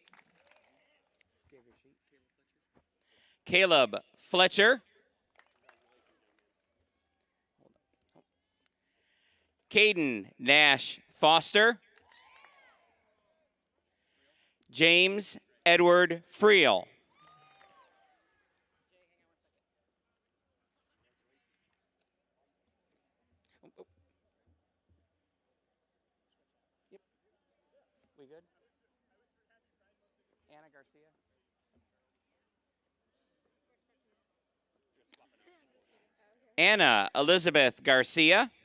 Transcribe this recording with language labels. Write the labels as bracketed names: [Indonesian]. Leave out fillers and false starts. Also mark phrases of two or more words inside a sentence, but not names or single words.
[English] Caleb Fletcher. Caden Nash Foster. James Edward Friel. Yep. We good? Anna Garcia. Anna Elizabeth Garcia.